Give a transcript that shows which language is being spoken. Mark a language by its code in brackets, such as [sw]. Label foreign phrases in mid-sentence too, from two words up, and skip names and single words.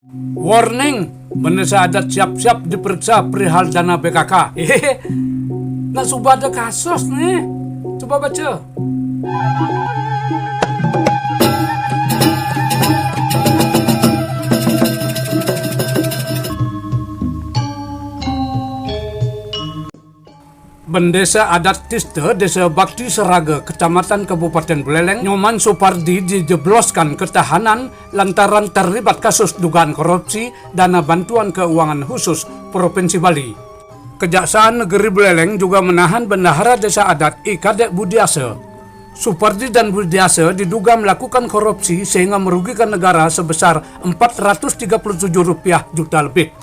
[id] Warning, Bendesa Adat siap-siap diperiksa perihal dana BKK. Nah, sudah ada kasus nih. Coba baca. Bendesa Adat Tiste, Desa Bakti Seraga, Kecamatan Kabupaten Buleleng, Nyoman Supardi dijebloskan ke tahanan lantaran terlibat kasus dugaan korupsi dana bantuan keuangan khusus Provinsi Bali. Kejaksaan Negeri Buleleng juga menahan Bendahara Desa Adat I Kadek Budiase. Supardi dan Budiase diduga melakukan korupsi sehingga merugikan negara sebesar Rp437 juta lebih.